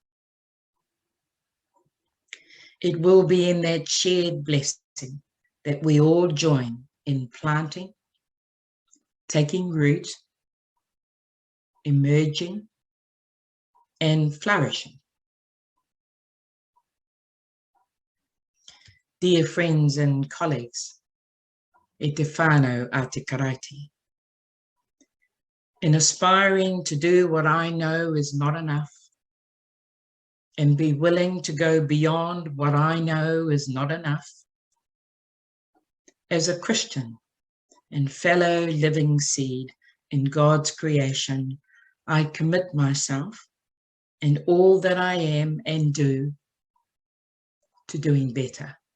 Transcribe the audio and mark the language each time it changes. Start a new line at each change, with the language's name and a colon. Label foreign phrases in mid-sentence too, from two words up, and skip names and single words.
English: It will be in that shared blessing that we all join in planting, taking root, emerging, and flourishing. Dear friends and colleagues,
Māori: e te whānau a te karaiti.
English: In aspiring to do what I know is not enough, and be willing to go beyond what I know is not enough, as a Christian and fellow living seed in God's creation, I commit myself and all that I am and do to doing better.